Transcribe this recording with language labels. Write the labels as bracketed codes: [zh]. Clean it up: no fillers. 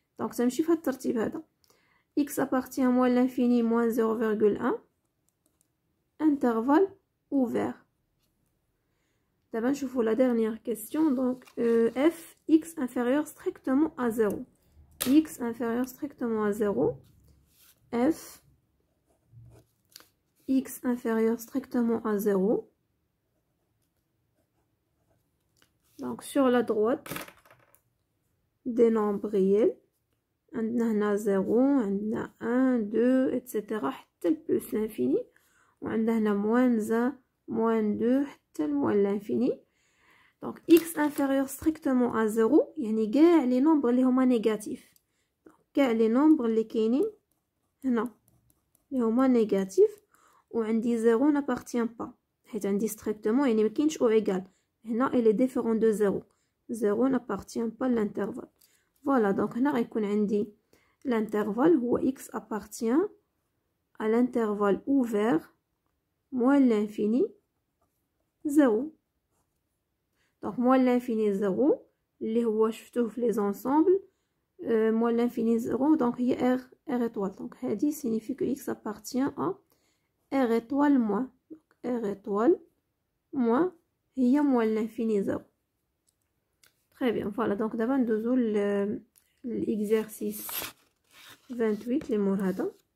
[ar] دونك تمشي في الترتيب هذا. [fr] x appartient à moins l'infini moins 0,1 intervalle ouvert. D'abord, نشوفوا la dernière question. donc f x inférieur strictement à 0. x inférieur strictement à 0. f x inférieur strictement à 0. donc sur la droite des nombres réels [ar] عندنا هنا [fr] 0 عندنا 1 2 etc حتى plus l'infini. [ar] وعندنا هنا [fr] moins 1 moins 2 حتى moins l'infini. donc x inférieur strictement à 0 [ar] يعني كاع لي نومبر اللي هما نيجاتيف. كاع لي نومبر اللي كاينين هنا اللي هما نيجاتيف. وعندي [fr] 0 n'appartient pas [ar] حيت عندي strictement يعني مكاينش او égal. [fr] هنا elle est différente de 0. 0 n'appartient pas à l'intervalle. Voilà, donc هنا [ar] غيكون عندي [fr] l'intervalle هو x appartient à l'intervalle ouvert moins l'infini 0. donc moins l'infini 0 [ar] اللي هو شفتوه في [fr] les ensembles moins l'infini 0 donc هي r étoile. donc هذه signifie que x appartient à r étoile moins. donc r étoile moins هي moins l'infini 0. très bien. [ar] voilà, donc دابا ندوزو [fr] l'exercice 28 [ar] اللي مور هذا.